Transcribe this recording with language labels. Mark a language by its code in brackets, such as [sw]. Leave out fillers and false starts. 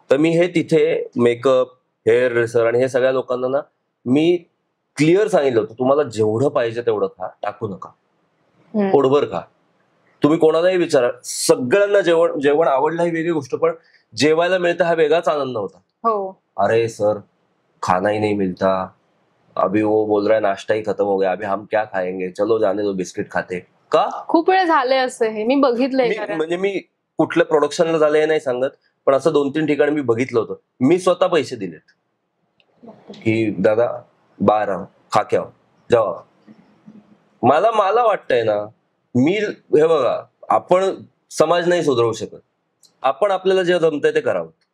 [mr] तर मी हे तिथे मेकअप, हेअर ड्रेसर आणि हे सगळ्या लोकांना ना मी क्लिअर सांगितलं होतं, तुम्हाला जेवढं पाहिजे तेवढं खा, टाकू नका, पोटभर खा. तुम्ही कोणालाही विचारा, सगळ्यांना जेवण आवडलं ही वेगळी गोष्ट, पण जेवायला मिळतं हा वेगळाच आनंद होता. हो [hi] अरे सर खाना ही नहीं मिलता, अभी वो बोल रहा है नाश्ता ही खत्म हो गया, अभी हम क्या खाएंगे, चलो जाने दो बिस्किट खाते. [mr] का? खूप वेळ झालंय असं, हे मी बघितलंय कारण म्हणजे मी कुठल्या प्रोडक्शनला झालं हे नाही सांगत, पण असं 2-3 ठिकाणी मी बघितलं होतं. मी स्वतः पैसे दिलेत की दादा बाहेर आहो, [hi] खा के आओ, जाओ. [mr] मला मला वाटतंय ना, मी हे बघा, आपण समाज नाही सुधारू शकत, आपण आपल्याला जे जमतंय ते करावं.